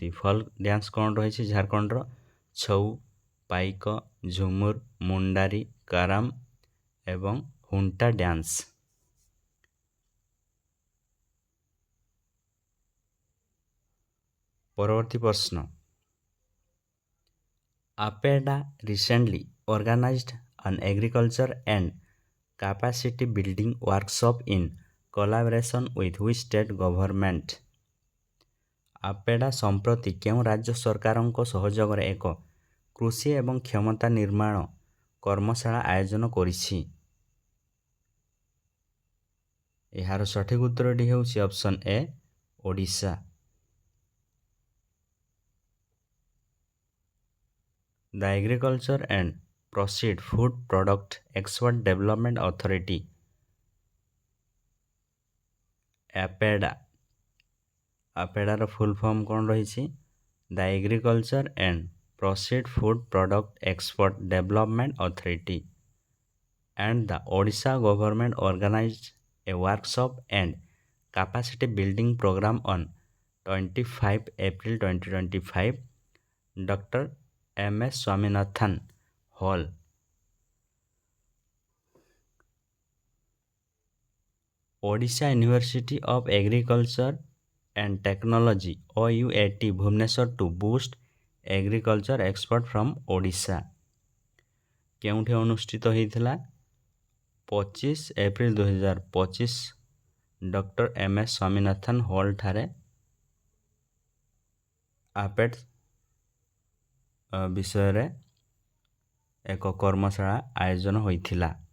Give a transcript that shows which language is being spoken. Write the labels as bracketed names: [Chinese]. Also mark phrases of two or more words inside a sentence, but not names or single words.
[English] folk dance [Odia] କ'ଣ ରହିଛି ଝାଡ଼ଖଣ୍ଡର? ଛଉ, ପାଇକ, ଝୁମୁର, ମୁଣ୍ଡାରୀ, କାରାମ ଏବଂ ହୁଣ୍ଟା ଡ୍ୟାନ୍ସ। ପରବର୍ତ୍ତୀ ପ୍ରଶ୍ନ, [English] APEDA recently organized an agriculture and capacity building workshop in collaboration with which state government? [Odia] APEDA ସମ୍ପ୍ରତି କେଉଁ ରାଜ୍ୟ ସରକାରଙ୍କ ସହଯୋଗରେ ଏକ କୃଷି ଏବଂ କ୍ଷମତା ନିର୍ମାଣ କର୍ମଶାଳା ଆୟୋଜନ କରିଛି? ଏହାର ସଠିକ୍ ଉତ୍ତରଟି ହେଉଛି ଅପସନ୍ ଏ, ଓଡ଼ିଶା। [English] The Agriculture and Processed Food Product Export Development Authority APEDA। [Odia] APEDAର [English] full form [Odia] କ'ଣ ରହିଛି? [English] The Agriculture and Processed Food Product Export Development Authority and the Odisha government organized a workshop and capacity building program on 25 April 2025 Dr. MS Swaminathan Hall, Odisha University of Agriculture and Technology OUAT Bhubaneswar to boost agriculture export from Odisha। [Odia] କେଉଁଠି ଅନୁଷ୍ଠିତ ହୋଇଥିଲା? 25 ଏପ୍ରିଲ 2025 ଡକ୍ଟର MS ସ୍ୱାମୀନାଥନ ହଲ୍ ଠାରେ APED ବିଷୟରେ ଏକ କର୍ମଶାଳା ଆୟୋଜନ ହୋଇଥିଲା।